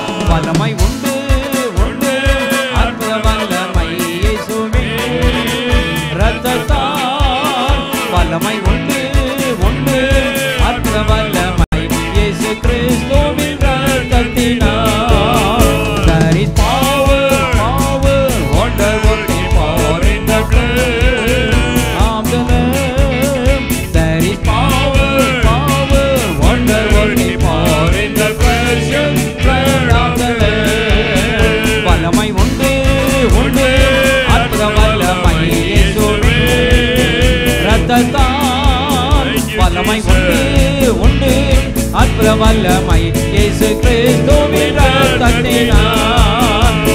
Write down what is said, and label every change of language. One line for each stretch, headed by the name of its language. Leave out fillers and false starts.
Tamil: வல்லமை உண்டு உண்டு, அற்புத வல்லமை இயேசுவின் இரத்தத்தால். வல்லமை உண்டு உண்டு, அற்புத வல்லமை இயேசு கிறிஸ்துவின் இரத்தத்தினால்.
English: There is power, power, wonder working power in the blood of the Lamb. There is power, power, wonder working power in the precious blood of the Lamb.
Tamil: வல்லமை உண்டு உண்டு, அற்புத வல்லமை இயேசுவின் இரத்தத்தால். வல்லமை உண்டு உண்டு, அற்புத வல்லமை இயேசு கிறிஸ்துவின் இரத்தத்தினால்.